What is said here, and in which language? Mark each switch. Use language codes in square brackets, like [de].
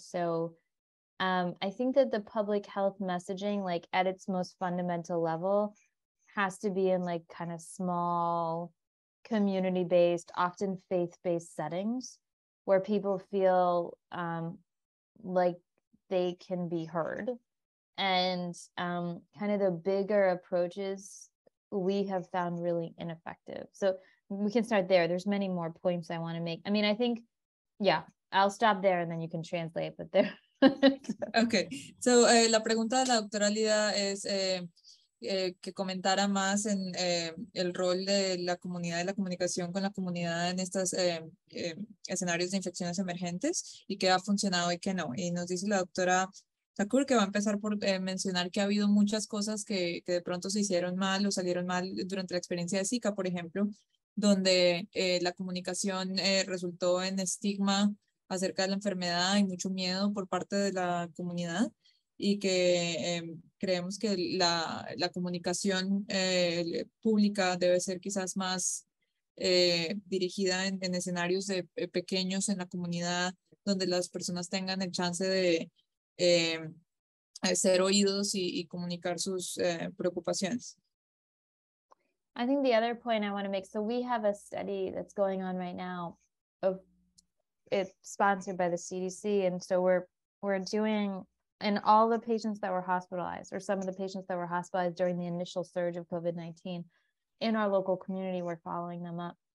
[en] So I think that the public health messaging, like at its most fundamental level, has to be in like kind of small, community-based, often faith-based settings where people feel like they can be heard. And kind of the bigger approaches we have found really ineffective. So we can start there. There's many more points I want to make. I mean, I think, yeah, I'll stop there and then you can translate, but there. Okay, so [es] la pregunta de la doctora Lida es que comentara más en el rol de la comunidad y la comunicación con la comunidad en estos escenarios de infecciones emergentes y qué ha funcionado y qué no. Y nos dice la doctora Thakur que va a empezar por mencionar que ha habido muchas cosas que de pronto se hicieron mal o salieron mal durante la experiencia de Zika, por ejemplo, donde la comunicación resultó en estigma acerca de la enfermedad y mucho miedo por parte de la comunidad y que creemos que la comunicación pública debe ser quizás más dirigida en escenarios pequeños en la comunidad donde las personas tengan el chance de ser oídos y comunicar sus preocupaciones. [en] I think the other point I want to make, so we have a study that's going on right now of it's sponsored by the CDC. And so we're doing, and all the patients that were hospitalized or some of the patients that were hospitalized during the initial surge of COVID-19 in our local community, we're following them up.